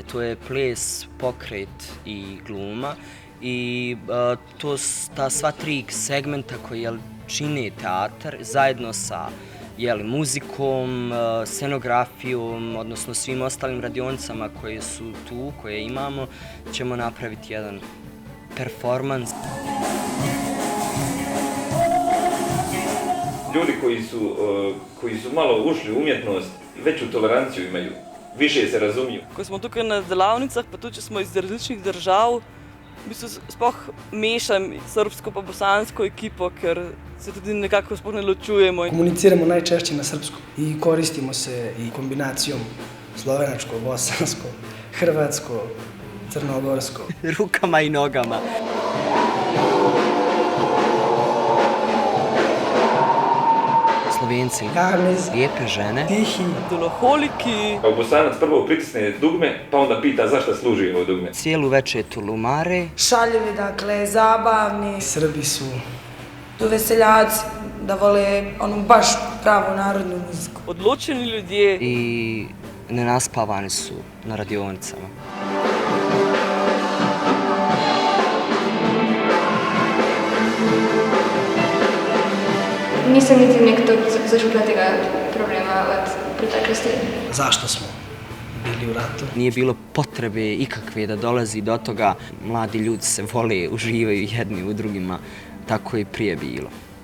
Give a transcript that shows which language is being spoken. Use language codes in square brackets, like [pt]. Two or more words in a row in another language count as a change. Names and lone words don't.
[bs] To je ples, pokret i gluma. I ta sva 3 segmenta koji čine teatar zajedno sa muzikom, scenografijom, odnosno svim ostalim radionicama koje su tu, koje imamo, ćemo napraviti jedan performans. Ljudi koji su malo ušli u umjetnost, veću toleranciju imaju, više se razumiju. [sl] Ko smo tukaj na delavnicah, pa tudi če smo iz različnih držav, v bistvu sploh mešam srpsko pa bosansko ekipo, ker se tudi nekako sploh ne ločujemo. [sr] Komuniciramo najčešće na srpskom i koristimo se i kombinacijom slovenačko, bosansko, hrvatsko, crnogorsko. [bs] Rukama i nogama. Slovenci, lijepe žene, tihi, [sl] deloholiki. [bs] Bosanac prvo pritisne dugme, pa onda pita zašto služi ovo dugme. Cijelu večer tulumare. Šaljivi, dakle, zabavni. Srbi su Tu veseljaci, da vole onu baš pravu narodnu muziku. [sl] Odločeni ljudje. [bs] I nenaspavani su na radionicama. [sl] Nisem niti nekdo začutila tega problema od preteklosti. [bs] Zašto smo bili u ratu? Nije bilo potrebe ikakve da dolazi do toga. Mladi ljudi se vole, uživaju jedni u drugima. Tako je prije bilo.